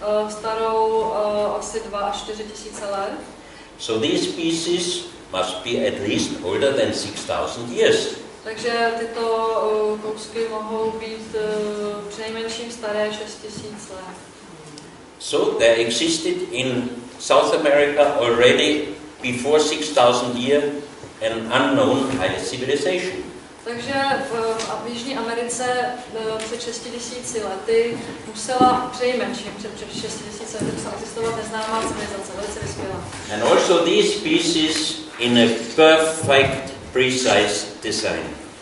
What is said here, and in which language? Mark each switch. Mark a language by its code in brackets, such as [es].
[cs] Starou asi 2 až 4 tisíce let. [en] So these pieces must be at least older than 6,000 years. [cs] Takže tyto kousky mohou být přinejmenším staré 6 000 let. [en] So there existed in South America already before 6,000 years an unknown high civilization. [cs] Takže v Jižní Americe před 6 000 lety musela přinejmenším před 6 000 lety musela existovat neznámá civilizace, velice vyspělá. [en] And also these pieces in a perfect, precise design.